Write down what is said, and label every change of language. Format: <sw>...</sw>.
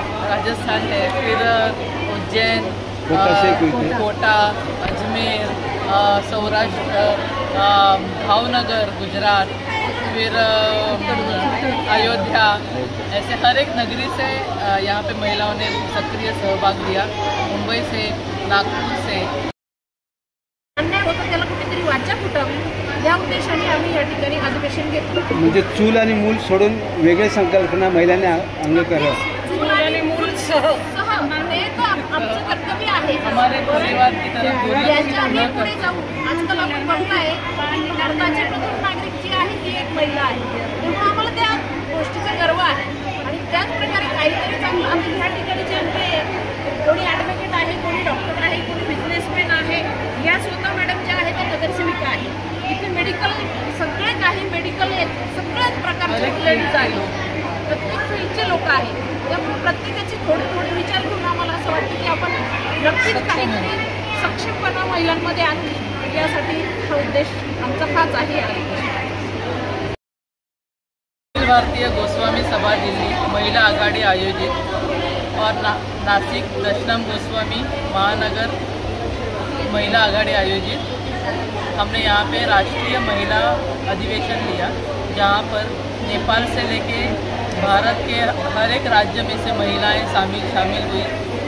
<hi>राजस्थान है, फिर उज्जैन, कोटा, अजमेर, सौराष्ट्र, भावनगर गुजरात, फिर अयोध्या, ऐसे हर एक नगरी से यहाँ पे महिलाओं ने सक्रिय सहभाग लिया। मुंबई से, नागपूर से।</hi> <mr>अन्याय होतो त्याला कुठेतरी वाचा फुटावी या उद्देशाने आम्ही या ठिकाणी अधिवेशन घेतलं। म्हणजे चूल आणि मूल सोडून वेगळी संकल्पना महिलांनी अंग करा। चूल आणि मूल सह ते तो आमचं कर्तव्य आहे।</mr> <hi>हमारे परिवार की तरफ</hi> <mr>याच्या पुढे जाऊ। आजकाल आपण बघताय भारताची प्रथम नागरिक जी आहे ती एक महिला आहे, तेव्हा आम्हाला त्या गोष्टीचा गर्व आहे आणि त्याचप्रकारे काहीतरी चांगलं आम्ही ह्या ठिकाणी जे कोणी ॲडव्होकेट आहे, कोणी डॉक्टर आहे, कोणी बिझनेसमॅन आहे, या स्वतः मॅडम ज्या आहेत त्या नगरसेविका आहेत. इथे मेडिकल सगळे काही मेडिकल सगळ्याच प्रकारचे लेडीज आहेत, प्रत्येक फील्डचे लोक आहेत. त्यामुळे प्रत्येकाची थोडे विचार करून आम्हाला असं वाटतं की आपण नक्कीच काहीतरी सक्षमपणा महिलांमध्ये आणू, यासाठी हा उद्देश आमचा हाच आहे.</mr> <hi>भारतीय गोस्वामी सभा दिल्ली महिला आघाड़ी आयोजित और नासिक दशनाम गोस्वामी महानगर महिला आघाड़ी आयोजित हमने यहाँ पे राष्ट्रीय महिला अधिवेशन लिया, जहाँ पर नेपाल से लेके भारत के हर एक राज्य में से महिलाएं शामिल हुई.</hi>